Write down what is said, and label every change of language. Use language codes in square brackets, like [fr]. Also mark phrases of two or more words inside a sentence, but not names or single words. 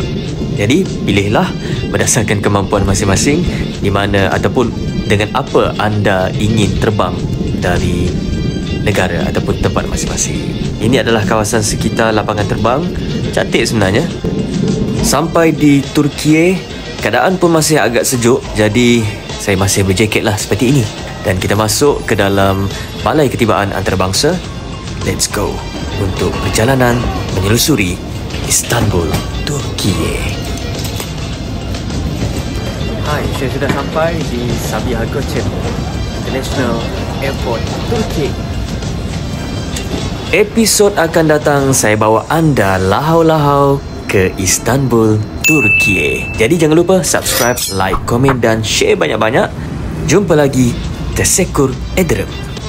[ms] Jadi pilihlah berdasarkan kemampuan masing-masing di mana ataupun dengan apa anda ingin terbang dari negara ataupun tempat masing-masing. Ini adalah kawasan sekitar lapangan terbang. Cantik sebenarnya. Sampai di Turki, keadaan pun masih agak sejuk, jadi saya masih berjaketlah seperti ini. Dan kita masuk ke dalam balai ketibaan antarabangsa. [en] Let's go [ms] untuk perjalanan menyelusuri Istanbul, Turki. Hai, saya sudah sampai di Sabiha Gökçen International Airport, Turki. Episod akan datang saya bawa anda lahau-lahau ke Istanbul, Turki. Jadi jangan lupa [en] subscribe, like, [ms] komen dan share banyak-banyak. Jumpa lagi. [tr] Teşekkür ederim.